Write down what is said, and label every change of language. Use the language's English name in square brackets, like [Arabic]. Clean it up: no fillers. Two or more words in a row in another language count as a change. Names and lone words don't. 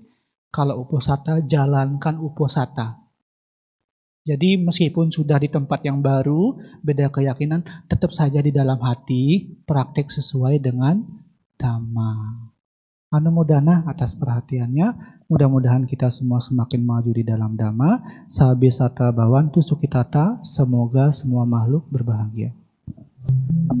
[Indonesian] Kalau uposatha, jalankan uposatha. Jadi meskipun sudah di tempat yang baru, beda keyakinan, tetap saja di dalam hati, praktek sesuai dengan Dhamma. Anumodana atas perhatiannya. Mudah-mudahan kita semua semakin maju di dalam Dhamma. [Pali] Sabbe satta bhavantu sukhitata. [Indonesian] Semoga semua makhluk berbahagia.